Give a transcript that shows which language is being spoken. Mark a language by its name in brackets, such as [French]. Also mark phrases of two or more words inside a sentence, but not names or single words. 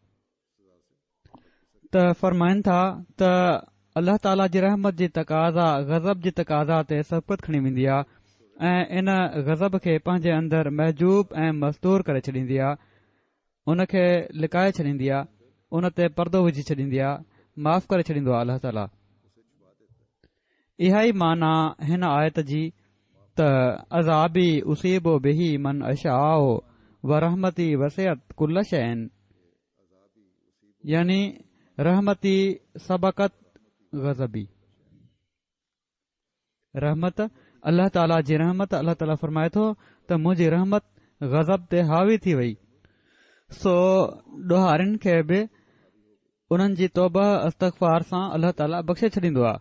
[Sindhi] त फ़रमाइनि था त अल्लाह ताला जी रहमत जी तक़ाज़ा गज़ब जी तक़ाज़ा ते सबक़त खणी वेंदी आहे ऐं इन गज़ब खे पंहिंजे अंदरि महजूब ऐं मस्तूर करे छॾींदी आहे, उन खे लिकाए छॾींदी आहे, उन ते परदो विझी छॾींदी आहे, माफ़ करे छॾींदो आहे अल्लाह ताला। इहा ई माना हिन आयत जी त [Arabic] عذابي أصيب به من أشاء ورحمتي وسعت كل شيء, [Sindhi] यानी [Arabic] رحمتي سبقت غضبي. [Sindhi] रहमत अल्लाह ताला जी रहमत, अल्लाह ताला फरमाए थो त मुंहिंजी रहमत गज़ब ते हावी थी वई। सो ॾोहारिन खे बि उन्हनि जी तौबा इस्तग़फ़ार सां अल्लाह ताला बख़्शे छॾींदो आहे।